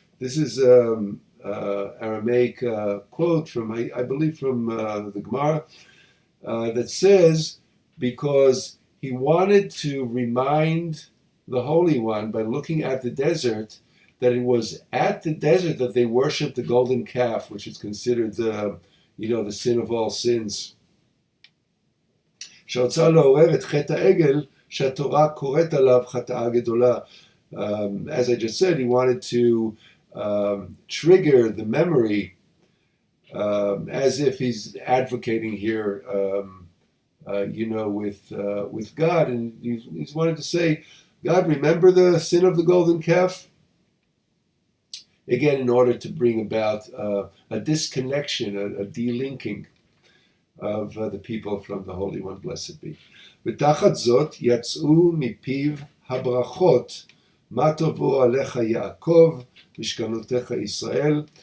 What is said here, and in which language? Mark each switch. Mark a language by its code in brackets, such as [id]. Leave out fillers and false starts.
[en] This is Aramaic quote from, I believe, from the Gemara, that says, because he wanted to remind the Holy One by looking at the desert that it was at the desert that they worshipped the golden calf, which is considered the sin of all sins. [he] שרצה לעורר את חטא העגל שהתורה קוראת עליו חטאה גדולה. [en] As I just said, he wanted to trigger the memory, as if he's advocating here, with God, and he's wanted to say, God, remember the sin of the golden calf? Again, in order to bring about a disconnection, a delinking of the people from the Holy One, blessed be. [he] ותחת זאת יצאו מפיו הברכות, מה טובו עליך יעקב, משכנותיך ישראל.